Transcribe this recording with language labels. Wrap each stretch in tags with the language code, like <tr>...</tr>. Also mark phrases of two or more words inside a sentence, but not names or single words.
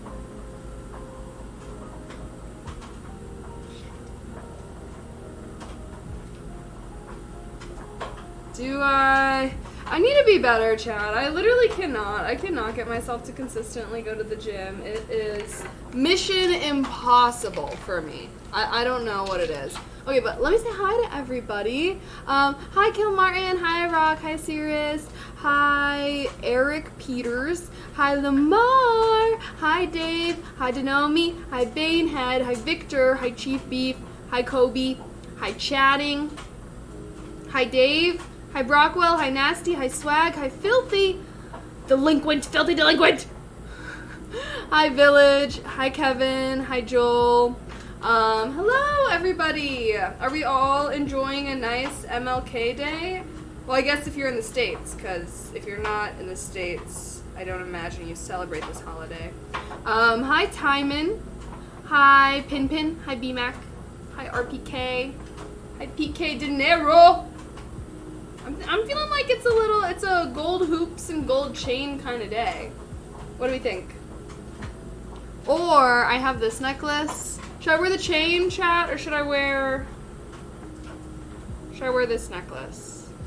<en>I need to be better, Chad. I literally cannot. I cannot get myself to consistently go to the gym. It is mission impossible for me. I don't know what it is. Okay, but let me say hi to everybody. Hi, Kill Martin. Hi, Rock. Hi, Sirius. Hi, Eric Peters. Hi, Lamar. Hi, Dave. Hi, Denomi. Hi, Banehead. Hi, Victor. Hi, Chief Beef. Hi, Kobe. Hi, Chatting. Hi, Dave. Hi, Brockwell. Hi, Nasty. Hi, Swag. Hi, Filthy. Delinquent. Filthy delinquent. Hi, Village. Hi, Kevin. Hi, Joel. Hello, everybody. Are we all enjoying a nice MLK day? Well, I guess if you're in the States, because if you're not in the States, I don't imagine you celebrate this holiday. Hi, Timon. Hi, Pinpin. Hi, BMAC. Hi, RPK. Hi, PK De Niro. I'm feeling like it's a gold hoops and gold chain kind of day. What do we think? Or I have this necklace. Should I wear the chain, chat, or should I wear this necklace?</en>